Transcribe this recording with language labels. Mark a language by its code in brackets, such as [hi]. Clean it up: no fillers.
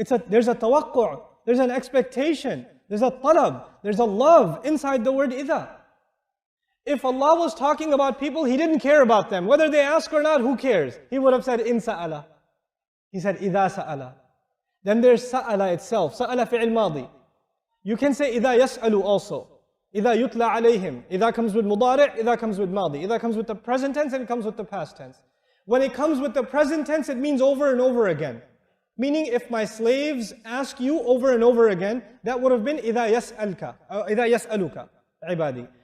[en] There's a tawaqqa', there's an expectation, there's a talab, there's a love inside the word إِذَا. If Allah was talking about people, He didn't care about them. Whether they ask or not, who cares? He would have said, [ar] إِن سَأَلَ. [en] He said, [ar] إِذَا سَأَلَ. [en] Then there's [ar] سَأَلَ itself, سَأَلَ فِعِل ماضي. [en] You can say إِذَا يَسْأَلُ also. [ar] إِذَا يُتْلَى عَلَيْهِمْ. [en] إِذَا comes with مضارع, إِذَا comes with ماضي. إِذَا comes with the present tense and it comes with the past tense. When it comes with the present tense, it means over and over again. Meaning, if my slaves ask you over and over again, that would have been [ar] إِذَا يَسْأَلْكَ, إِذَا يَسْأَلُكَ عِبَادِي.